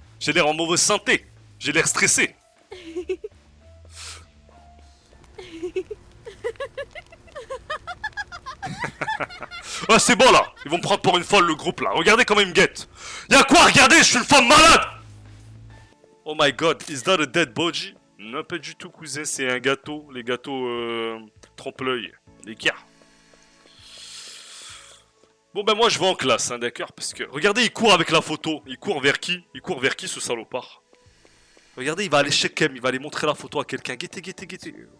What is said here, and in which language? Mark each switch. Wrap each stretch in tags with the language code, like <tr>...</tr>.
<fr>J'ai l'air en mauvaise santé. J'ai l'air stressé. Ouais, c'est bon là. Ils vont me prendre pour une folle le groupe là. Regardez comment ils me guettent. Y'a quoi? Regardez, je suis une femme malade.</fr> <en>Oh my god, is that a dead body?</en> <fr>Non, pas du tout, cousin. C'est un gâteau. Les gâteaux trompe-l'œil. Les gars. Bon ben moi je vais en classe, hein, d'accord? Parce que, regardez, il court avec la photo. Il court vers qui? Il court vers qui ce salopard? Regardez, il va aller chez Kem, il va aller montrer la photo à quelqu'un. Guettez, guettez, guettez.</fr>